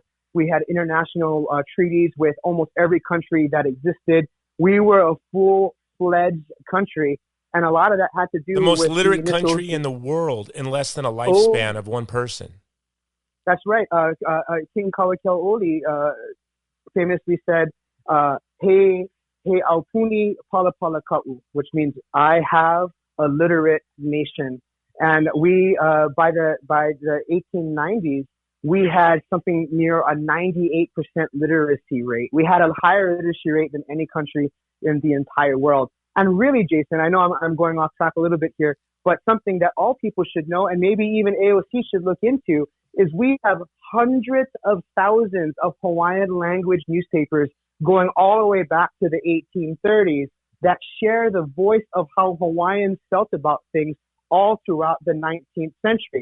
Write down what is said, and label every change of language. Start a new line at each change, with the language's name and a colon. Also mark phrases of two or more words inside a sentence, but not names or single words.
English: We had international treaties with almost every country that existed. We were a full-fledged country, and a lot of that had to do with the most literate country in the world in less than a lifespan of one person. That's right. King Kauikeaoli famously said,
Hawaiian: "He aupuni pala ka'u,"
English: which means I have a literate nation. And we, by the 1890s, we had something near a 98% literacy rate. We had a higher literacy rate than any country in the entire world. And really, Jason, I know I'm going off track a little bit here, but something that all people should know, and maybe even AOC should look into, is we have hundreds of thousands of Hawaiian language newspapers going all the way back to the 1830s that share the voice of how Hawaiians felt about things all throughout the 19th century.